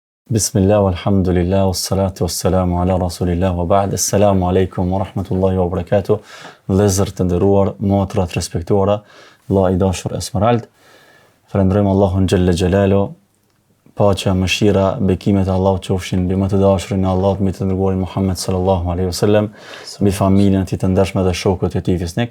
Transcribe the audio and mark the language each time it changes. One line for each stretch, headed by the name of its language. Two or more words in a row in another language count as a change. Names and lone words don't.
Arabic: بسم الله، الحمد لله، والصلاة والسلام على رسول الله، وبعد. السلام عليكم ورحمة الله وبركاته.
Albanian: Vëllezër të nderuar, motra të respektuara, Allah i dashur Esmerald. Falenderojmë Allahun
Arabic: جل جلاله.
Albanian: Paqja, mëshira, bekimet e Allahut qofshin mbi më të dashurin e Allahut, mbi të dërguarin Muhammed
Arabic: صلى الله عليه وسلم,
Albanian: mbi familjen e tij të ndershme dhe shokët e tij fisnik.